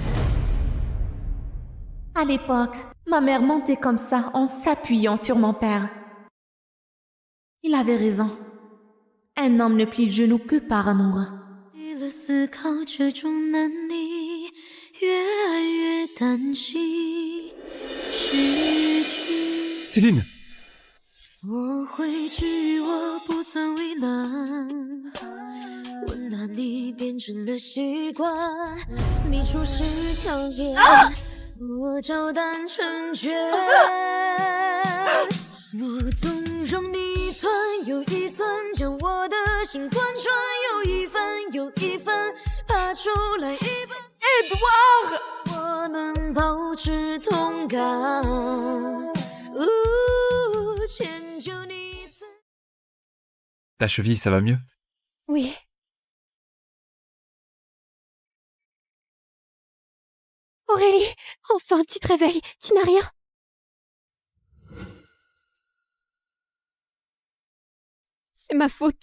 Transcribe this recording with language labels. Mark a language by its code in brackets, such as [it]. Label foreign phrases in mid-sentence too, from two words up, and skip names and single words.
[fr] À l'époque, ma mère montait comme ça en s'appuyant sur mon père. Il avait raison. Un homme ne plie le genou que par amour. Céline! [zh] 我回去，我不曾为难，温暖你变成了习惯，你出示条件，我照单成全，我纵容你一寸又一寸，将我的心贯穿，又一分又一分，爬出来一半。 [fr] Édouard! [zh] 我能保持同感。迁就你。 [fr] Ta cheville, ça va mieux? Oui. Aurélie, enfin tu te réveilles, tu n'as rien. C'est ma faute.